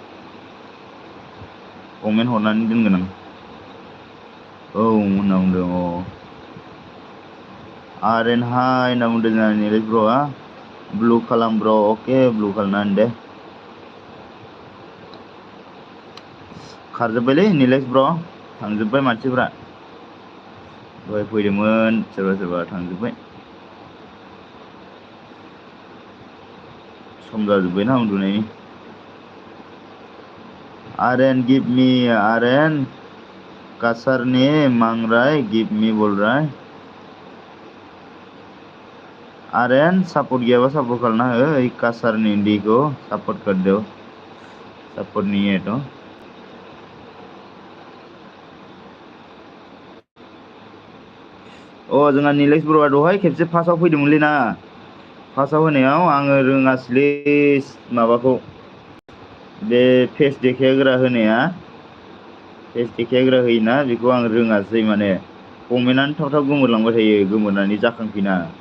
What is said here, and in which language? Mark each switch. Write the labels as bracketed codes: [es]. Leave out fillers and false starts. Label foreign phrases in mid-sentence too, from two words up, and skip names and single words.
[brx] कमेन्ट हरनानै दोनगोन आं होनना बुंदों आर्यन हाय होनना बुंदों जोंहा निलेश ब्र'आ ब्लु खालाम ब्र अके ब्लु खालामना दे खारजोब्बायलै निलेश ब्र थांजोब्बाय मानसिफ्रा दहाय फैदोंमोन सोरबा थांजोब्बाय सम जाजोब्बायना उन्दुनायनि [hi] आर्यन [en] give me [hi] आर्यन कसर ने मांग रहा है [en] give me [hi] बोल रहा है आर्यन सपोर्ट गया सपोर्ट करना है कसर निंडी को सपोर्ट कर दो सपोर्ट नहीं है तो [brx] जोंहा निलेश ब्र'आ दहाय खेबसे फार्स्टआव फैदोंमोनलै ना फार्स्टआव होनायाव आङो रोङासैलै माबाखौ बे फेस देखायग्रा होनाया फेस देखायग्रा होयोना बेखौ आं रोङासै माने कमेन्टआनो थाब थाब गोमोरलांबाय थायो गोमोरनानै जाखांफिना